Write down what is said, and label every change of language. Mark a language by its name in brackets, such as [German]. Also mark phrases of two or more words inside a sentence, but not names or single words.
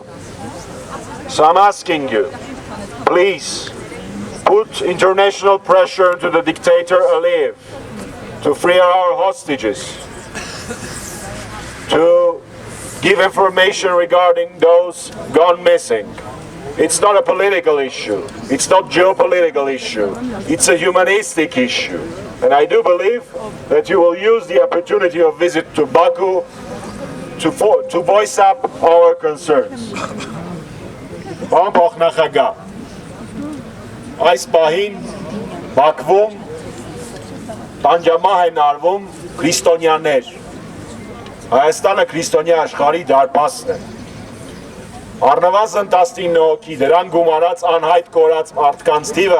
[English] So I'm asking you, please put international pressure to the dictator Aliyev to free our hostages, to give information regarding those gone missing. It's not a political issue, it's not a geopolitical issue, it's a humanistic issue. And I do believe that you will use the opportunity of visit to Baku to voice up our concerns. [Armenian] Պարոն փոխնախագահ, այս պահին Բաքվում տանջամահ են արվում քրիստոնյաներ։ Հայաստանը քրիստոնյա աշխարհի դարպասն է։ Առնվազն 19 հոգի դրան գումարած անհայտ կորած մարդկանց թիվը,